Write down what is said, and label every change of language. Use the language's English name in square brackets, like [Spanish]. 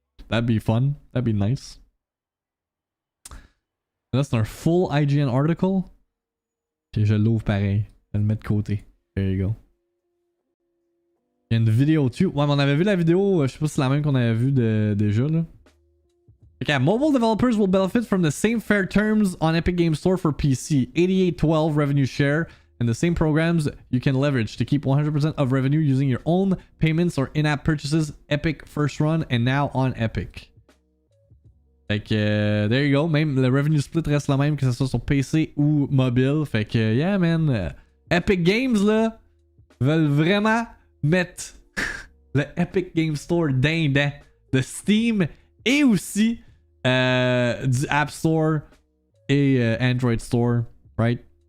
[English] That'd be fun. That'd be nice. [French] Là, c'est un full IGN article. Ok, je l'ouvre pareil. Je vais le mettre de côté. [English] There you go. [French] Il y a une vidéo dessus. Ouais, mais on avait vu la vidéo. Je sais pas si c'est la même qu'on avait vu déjà, là. [English] Okay, mobile developers will benefit from the same fair terms on Epic Games Store for PC. 8812 revenue share. And the same programs you can leverage to keep 100% of revenue using your own payments or in-app purchases. Epic First Run and now on Epic. [French] Fait que, [English] there you go. [French] Même le revenue split reste le même que ce soit sur PC ou mobile. Fait que, [English] yeah man. [French] Epic Games là veulent vraiment mettre le Epic Game Store dedans de Steam et aussi du App Store et Android Store, [English] right?